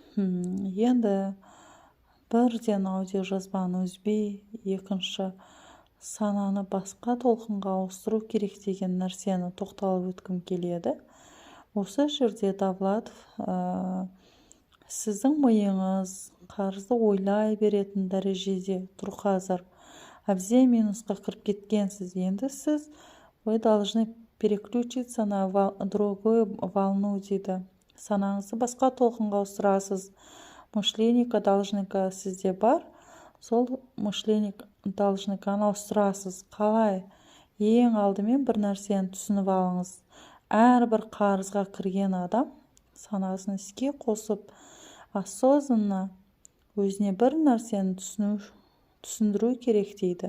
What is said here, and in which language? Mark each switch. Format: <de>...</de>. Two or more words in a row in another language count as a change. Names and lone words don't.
<kk>Енді бірден аудио жазбаны үзбей, екінші сананы басқа толқынға ауыстыру керек деген нәрсені тоқталып өткім келеді. Осы жерде Давлатов сіздің миыңыз қарызды ойлай беретін дәрежеде тұр қазір. Әбден минусқа кіріп кеткенсіз. Енді сіз</kk> <ru>вы должны переключиться на другую волну</ru> <kk>дейді. Санаңызды басқа толқынға ауыстырасыз.</kk> <ru>Мышление должника</ru> <kk>сізде бар. Сол</kk> <ru>мышление должниканы</ru> <kk>ауыстырасыз. Қалай? Ең алдымен бір нәрсені түсініп алыңыз. Әрбір қарызға кірген адам санасын іске қосып, осознанно өзіне бір нәрсені түсіндіру керек дейді.</kk>